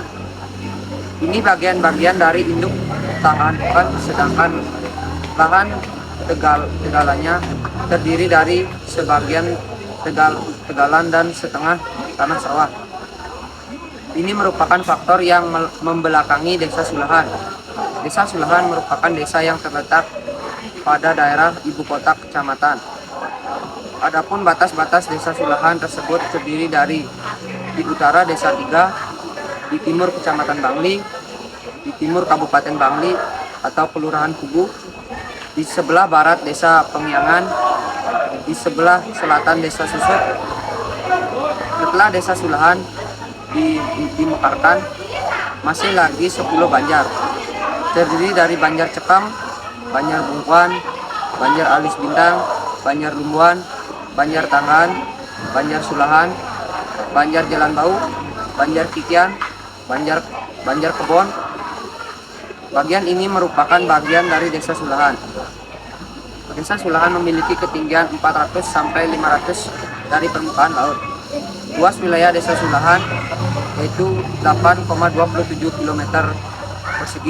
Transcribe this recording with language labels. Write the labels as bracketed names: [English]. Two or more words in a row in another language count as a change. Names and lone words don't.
[Indonesian] Ini bagian-bagian dari induk Tanggan, sedangkan lahan tegalannya terdiri dari sebagian tegalan dan setengah tanah sawah. Ini merupakan faktor yang membelakangi Desa Sulahan. Desa Sulahan merupakan desa yang terletak pada daerah ibu kota kecamatan. Adapun batas-batas Desa Sulahan tersebut terdiri dari di utara Desa Tiga, di timur Kecamatan Bangli, di timur Kabupaten Bangli atau Kelurahan Kubu, di sebelah barat Desa Pengyangan, di sebelah selatan Desa Susut. Setelah Desa Sulahan dimekarkan, masih lagi 10 banjar. Terdiri dari Banjar Cekam, Banjar Bungkuan, Banjar Alis Bintang, Banjar Lumbuan, Banjar Tanggan, Banjar Sulahan, Banjar Jalan Bau, Banjar Kikian, Banjar Kebon. Bagian ini merupakan bagian dari Desa Sulahan. Desa Sulahan memiliki ketinggian 400 sampai 500 dari permukaan laut. Luas wilayah Desa Sulahan yaitu 8,27 km persegi.